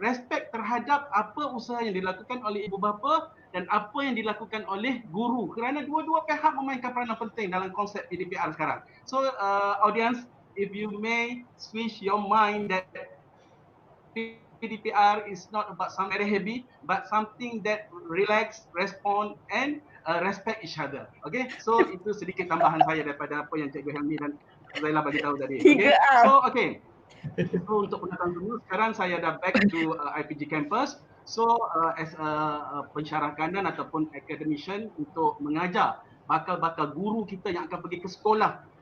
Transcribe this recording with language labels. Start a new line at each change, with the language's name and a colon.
Malay: Respect terhadap apa usaha yang dilakukan oleh ibu bapa dan apa yang dilakukan oleh guru. Kerana dua-dua pihak memainkan peranan penting dalam konsep PDPR sekarang.
English: So audience, if you may switch your mind that PDPR is not about something very heavy, but something that relax, respond and respect each other.
Malay: Okay, so itu sedikit tambahan saya daripada apa yang Cikgu Helmi dan Zaila bagi tahu tadi.
English: Okay, so okay.
Malay: So untuk penonton semua, sekarang saya dah back to IPG campus. So as a pensyarah kanan ataupun academician untuk mengajar bakal-bakal guru kita yang akan pergi ke sekolah.